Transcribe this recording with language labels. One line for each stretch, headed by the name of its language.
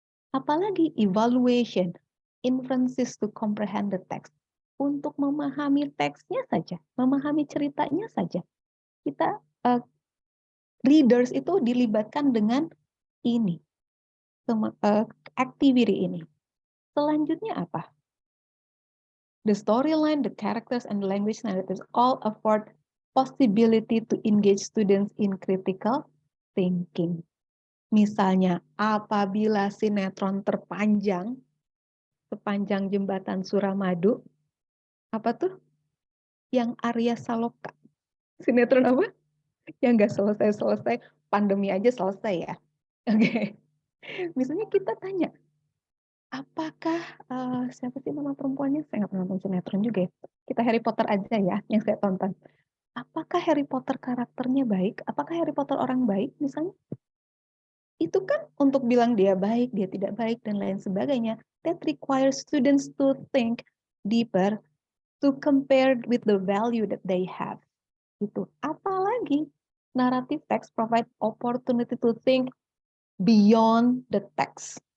Indonesian: Apalagi
English: evaluation, inferences to comprehend the text.
Indonesian: Untuk memahami teksnya saja, memahami ceritanya saja. Kita, readers itu dilibatkan dengan ini, activity ini. Selanjutnya apa?
English: The storyline, the characters, and the language narratives all afford possibility to engage students in critical thinking.
Indonesian: Misalnya, apabila sinetron terpanjang, sepanjang jembatan Suramadu, apa tuh? Yang Arya Saloka. Sinetron apa? Yang nggak selesai-selesai, pandemi aja selesai ya. Oke. Misalnya kita tanya, apakah, siapa sih nama perempuannya? Saya nggak pernah nonton sinetron juga ya. Kita Harry Potter aja ya, yang saya tonton. Apakah Harry Potter karakternya baik? Apakah Harry Potter orang baik misalnya? Itu kan untuk bilang dia baik, dia tidak baik, dan lain sebagainya.
English: That requires students to think, deeper to compare with the value that they have. Gitu.
Indonesian: Apalagi
English: narrative text provide opportunity to think beyond the text.